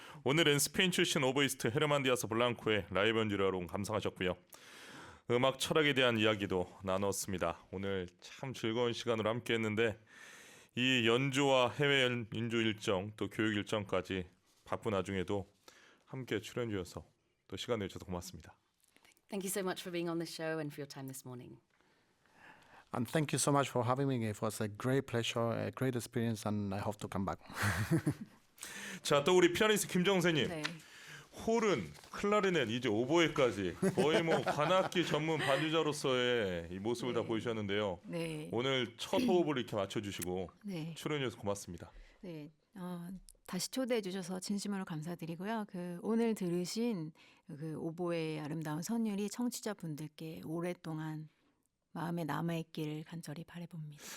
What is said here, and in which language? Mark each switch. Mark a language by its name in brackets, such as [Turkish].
[Korean] 오늘은 스페인 출신 오보이스트 헤르만 디아스 블랑코의 라이브 연주를 여러분 감상하셨고요. 음악 철학에 대한 이야기도 나눴습니다. 오늘 참 즐거운 시간으로 함께했는데 이 연주와 해외 연주 일정 또 교육 일정까지 바쁜 와중에도 함께 출연해 주셔서 또 시간 내주셔서 고맙습니다. [English] Thank you so much for being on the show and for your time this morning. And thank you so much for having me. It was a great pleasure, a great experience, and I hope to come back. [Korean] 자, 또 우리 피아니스트 김정세님. 네. 홀은, 클라리넷, 이제 오보에까지 거의 뭐 관악기 전문 반주자로서의 이 모습을 다 보여주셨는데요. 네. 오늘 첫 호흡을 이렇게 맞춰주시고 네. 출연해 주셔서 고맙습니다. 네. 다시 초대해 주셔서 진심으로 감사드리고요. 오늘 들으신 그 오보의 아름다운 선율이 청취자분들께 오랫동안 마음에 남아있기를 간절히 바라봅니다.